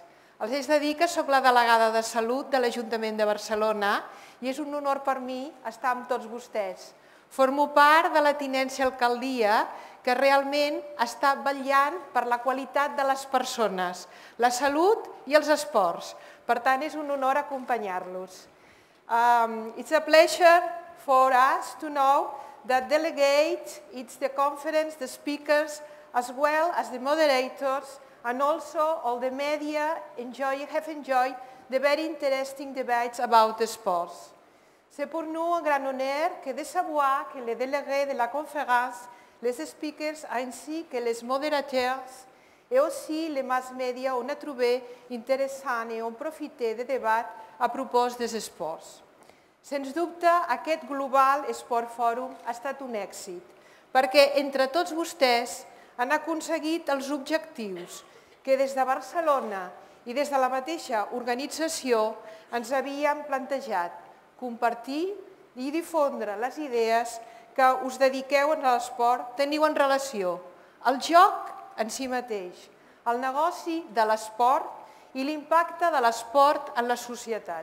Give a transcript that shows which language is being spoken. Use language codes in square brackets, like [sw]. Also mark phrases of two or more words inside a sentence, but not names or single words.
[ca] Els he de dir que soc la delegada de Salut de l'Ajuntament de Barcelona i és un honor per mi estar amb tots vostès. Formo part de la tinència alcaldia que realment està vetllant per la qualitat de les persones, la salut i els esports. Per tant, és un honor acompanyar-los. [en] It's a pleasure for us to know that delegates, it's the conference, the speakers, as well as the moderators, and also all the media have enjoyed the very interesting debates about the sports. [fr] C'est pour nous un grand honneur que de savoir que les délégués de la conférence, les speakers ainsi que les modérateurs et aussi les [en] mass media [fr] on a trouvé intéressant et ont profité des débats à propos des esports. [ca] Sens dubte, aquest Global Sport Forum ha estat un èxit, perquè entre tots vostès han aconseguit els objectius que des de Barcelona i des de la mateixa organització ens havíem plantejat, compartir i difondre les idees que us dediqueu a l'esport, teniu en relació al joc en si mateix, el negoci de l'esport i l'impacte de l'esport en la societat.